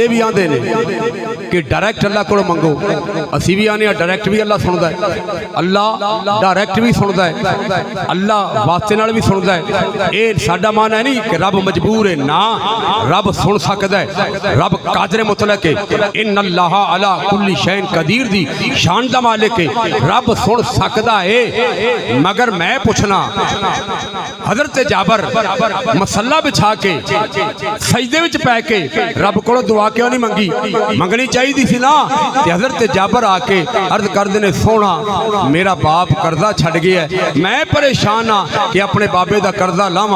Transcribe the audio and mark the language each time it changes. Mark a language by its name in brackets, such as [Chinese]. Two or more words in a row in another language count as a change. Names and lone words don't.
[Punjabi] بھی آندے نے کہ ڈائریکٹ اللہ کو منگو اسیں بھی آنے ڈائریکٹ بھی اللہ سندا ہے اللہ ڈائریکٹ بھی अल्लाह सुनदा है अल्लाह डायरैक्ट भी سندا ہے اللہ واسطے نال بھی سندا ہے یہ ساڈا مان ہے نہیں کہ رب مجبور ہے نہ رب سن سکدا ہے رب قادر مطلق ہے [Arabic] إن الله على كل شيء قدير [Punjabi] دی شان دا مالک ہے رب سن سکدا ہے مگر میں پچھنا حضرت جابر مصلا بچھا کے سجدے وچ پے کے رب کولوں دعا کیوں نہیں منگی? منگنی چاہیے سی نا. تے حضرت جابر آ کے عرض کردے نے سوہنا میرا باپ قرضہ چھڈ گیا، میں پریشان ہاں کہ اپنے بابے کا قرضہ لاواں.